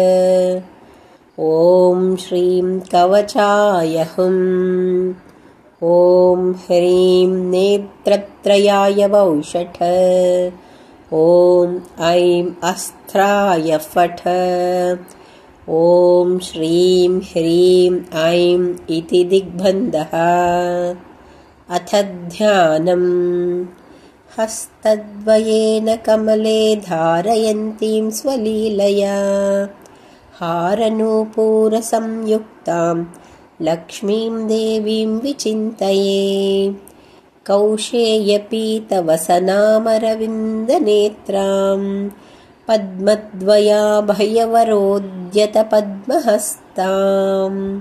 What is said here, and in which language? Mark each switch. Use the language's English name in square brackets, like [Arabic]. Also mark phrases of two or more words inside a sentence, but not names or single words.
[Sanskrit] ಓಂ ಶ್ರೀಂ ಕವಚಾಯ ಹುಂ. ಓಂ ಹ್ರೀಂ ನೇತ್ರತ್ರಯಾಯ ವೌಷಠ. ಓಂ ಐಂ ಅಸ್ತ್ರಾಯ ಫಠ. ಓಂ ಶ್ರೀಂ ಹ್ರೀಂ ಐಂ ಇತಿ ದಿಗ್ಬಂಧಃ. ಅಥ ಧ್ಯಾನಂ. ಹಸ್ತದ್ವಯೇನ ಕಮಲೆ ಧಾರಯಂತೀಂ ಸ್ವಲೀಲಯಾ ಹಾರನೂಪುರ ಸಂಯುಕ್ತಾಂ ಲಕ್ಷ್ಮೀಂ ದೇವೀಂ ವಿಚಿಂತಯೇ. ಕೌಶೇಯಪೀತವಸನಾಮರವಿಂದನೇತ್ರಾಂ ಪದ್ಮದ್ವಯಾಭಯವರೋದ್ಯತ ಪದ್ಮಹಸ್ತಾಂ.